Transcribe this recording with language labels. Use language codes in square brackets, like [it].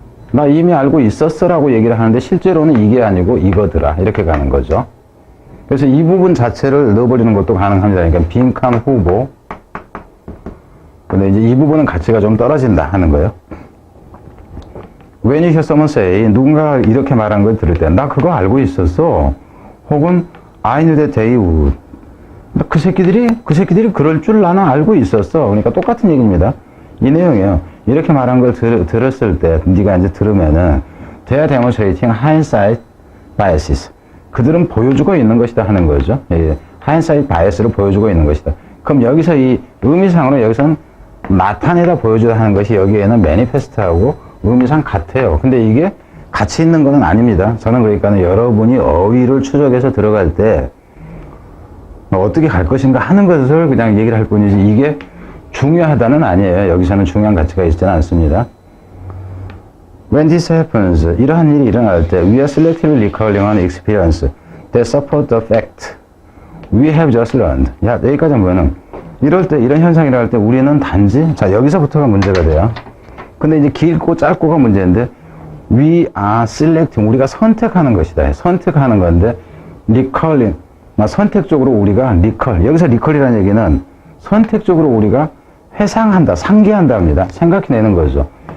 [ko] 나 이미 알고 있었어라고 얘기를 하는데 실제로는 이게 아니고 이거더라 이렇게 가는 거죠. 그래서 이 부분 자체를 넣어버리는 것도 가능합니다. 그러니까 빈칸 후보. 근데 이제 이 부분은 가치가 좀 떨어진다 하는 거예요. [en] When you hear someone say, [ko] 누군가가 이렇게 말하는 걸 들을 때, 나 그거 알고 있었어. [en] 혹은, I knew that they would. [ko] 그 새끼들이 그럴 줄 나는 알고 있었어. 그러니까 똑같은 얘기입니다. 이 내용이에요. 이렇게 말한 걸 들었을 때, 네가 이제 들으면은, [en] they are demonstrating hindsight biases. [ko] 그들은 보여주고 있는 것이다 하는 거죠. hindsight bias를 보여주고 있는 것이다. 그럼 여기서 이 의미상으로 여기서는 나타내다 보여주다 하는 것이 여기에는 manifest하고 의미상 같아요. 근데 이게 같이 있는 건 아닙니다. 저는 그러니까 여러분이 어휘를 추적해서 들어갈 때 어떻게 갈 것인가 하는 것을 그냥 얘기를 할 뿐이지 이게 중요하다는 아니에요. 여기서는 중요한 가치가 있지는 않습니다. [en] When this happens, [ko] 이러한 일이 일어날 때 [en] we are selectively recalling an experience that support the fact we have just learned. [ko] 야, 여기까지 보면은 이럴 때, 이런 현상이 일어날 때 우리는 단지, 자, 여기서부터가 문제가 돼요. 근데 이제 길고 짧고가 문제인데 [en] we are selecting, [ko] 우리가 선택하는 것이다. 선택하는 건데 recalling, 선택적으로 우리가 recall, 여기서 recall이라는 얘기는 선택적으로 우리가 회상한다, 상기한다 합니다. 생각해내는 거죠.